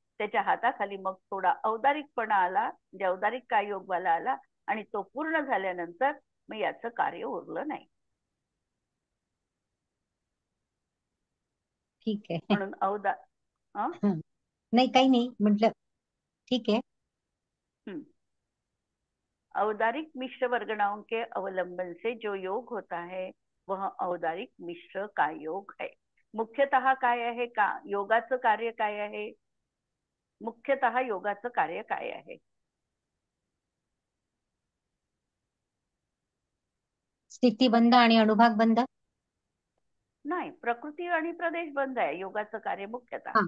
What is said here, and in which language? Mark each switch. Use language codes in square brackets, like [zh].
[mr] त्याच्या हाताखाली मग थोडा औदारिकपणा आला, म्हणजे औदारिक काय योगवाला आला आणि तो पूर्ण झाल्यानंतर मग याचं कार्य उरलं नाही. ठीक आहे. म्हणून नाही काही नाही म्हटलं, ठीक आहे. [hi] औदारिक मिश्र वर्गणाओं के अवलंबन से जो योग होता है वह औदारिक मिश्र काय योग है. [mr] मुख्यतः काय आहे का योगाचं कार्य काय आहे, मुख्यतः योगाचं कार्य काय आहे? स्थितीबंध आणि अणुभाग बंध नाही, प्रकृती आणि प्रदेश बंध आहे योगाचं कार्य मुख्यतः.